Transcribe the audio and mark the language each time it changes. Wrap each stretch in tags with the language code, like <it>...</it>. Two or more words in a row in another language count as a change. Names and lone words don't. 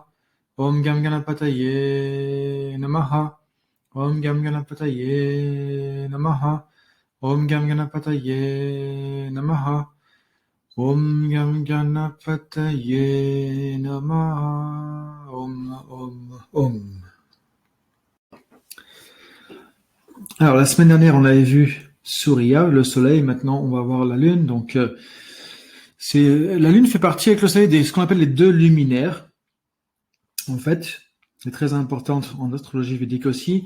<sa>Om Gam Ganapataye Namaha. Om Gam Ganapataye Namaha. Om Gam Ganapataye Namaha. Om Gam Ganapataye Namaha. Om.</sa> <fr>Alors, la semaine dernière, on avait vu Surya, le soleil. Maintenant, on va voir la lune. Donc, la lune fait partie avec le soleil de ce qu'on appelle les deux luminaires. En fait, c'est très importante en astrologie védique aussi.</fr>